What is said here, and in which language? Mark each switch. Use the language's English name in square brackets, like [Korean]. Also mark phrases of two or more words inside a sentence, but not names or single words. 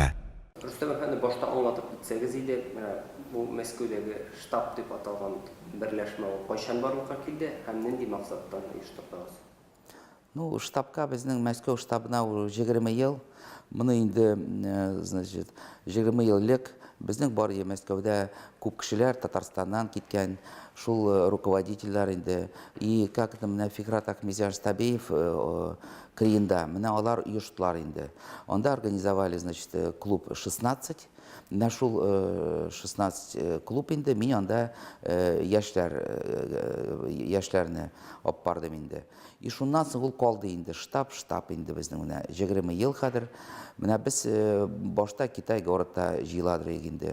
[Tatar] Рустам әфәнде башта аңлатып китсәгез иде, бу Мәскәүдәге штаб дип аталган берләшмә кайчан барлыкка килде һәм нинди максаттан оештырдыгыз? Ну, штабка безнең Мәскәү штабына 20 ел. Моны инде, значит, 20 ел элек безнең бар Мәскәүдә күп кешеләр Татарстаннан киткән, шул руководительләр инде. [Russian] И как это [Tatar] менә Фикрат Ахмезян Стабеев Криенда, менә алар оештылар инде. Анда [Russian] организовали, значит, [Tatar] клуб 16. На шул 16 клуб инде, мин анда яшьләрне алып бардым инде. И шуннан соң ул калды инде, штаб инде безнең менә 20 ел хәзер. Менә без башта Китай городта җыйладыр инде.